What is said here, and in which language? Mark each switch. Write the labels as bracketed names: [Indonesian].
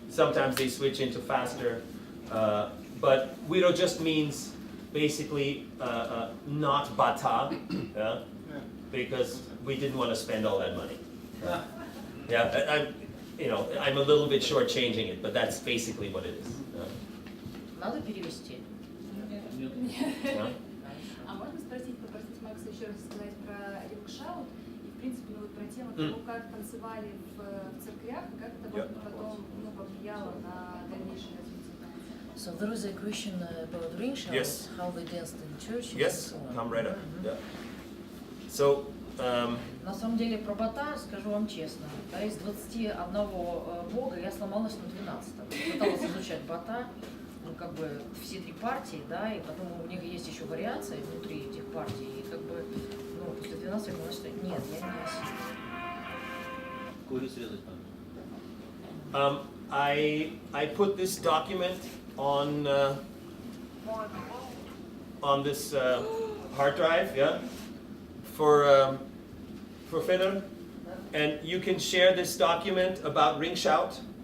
[English] Sometimes they switch into faster, but Guiro just means basically not Bata, because we didn't want to spend all that money. I'm a little bit shortchanging it, but that's basically what it is. [Russian] Надо перевести. [English] Yeah. [Russian] А можно попросить Макса еще раз сказать про рингшаут и, в принципе, вот про тему того, как танцевали в церквях, и как это потом повлияло на дальнейшее развитие танца? [English] So there is a question about ring shout, Yes. how they danced in churches. Yes, and so on. come right up. Yeah. So, [Russian] На самом деле про Бата, скажу вам честно, да, из 21 бога я сломалась на 12-м. Пыталась изучать Бата, ну как бы все 3 партии, да, и потом у них есть еще вариации внутри этих партий, и как бы, ну, после 12 я поняла, что нет, я не осилю. Курю срезать надо. [English] I put this document on this hard drive, yeah, for Feder, and you can share this document about ring shout.